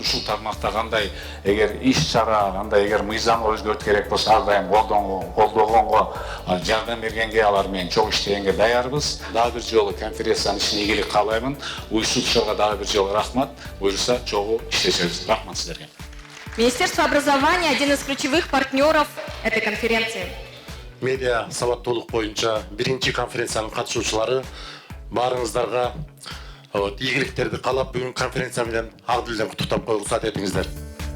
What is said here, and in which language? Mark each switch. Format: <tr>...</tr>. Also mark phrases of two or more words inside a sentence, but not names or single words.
<ky>Ушул тармакта кандай эгер иш чара, кандай эгер мыйзамга өзгөртүү керек болсо, ар дайым колдогонго, жардам бергенге, алар менен чогуу иштегенге даярбыз. Дагы бир жолу конференциянын ишине ийгилик каалаймын. Уюштуруучуларга дагы бир жолу рахмат. Буюрса чогуу иштешебиз. Рахмат силерге.</ky> <ru>Министерство образования – один из ключевых партнеров этой конференции.</ru> <ky>Медиа сабаттуулук боюнча биринчи конференциянын катышуучулары, баарыңыздарга ийгиликтерди каалап, бүгүн конференция менен ак дилден куттуктап койгусу этиңиздер.</ky>